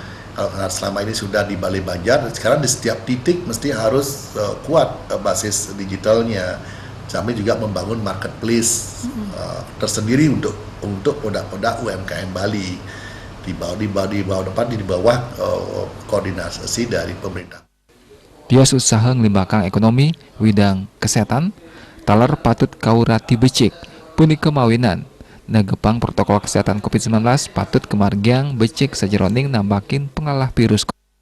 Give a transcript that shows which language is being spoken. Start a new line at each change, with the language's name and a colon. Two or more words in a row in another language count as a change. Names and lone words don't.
Indonesian: Kalau selama ini sudah di Bali Banjar, sekarang di setiap titik mesti harus kuat basis digitalnya. Sampai juga membangun marketplace tersendiri untuk produk-produk UMKM Bali di bawah koordinasi dari pemerintah.
Balinese: Tios usaha ngelimbahkan ekonomi widang kesehatan taler patut kaurati becik puni kemawinan negepang
Indonesian: protokol kesehatan
Balinese: COVID-19 patut kemargiang becik sajeroning nambakin pengalah virus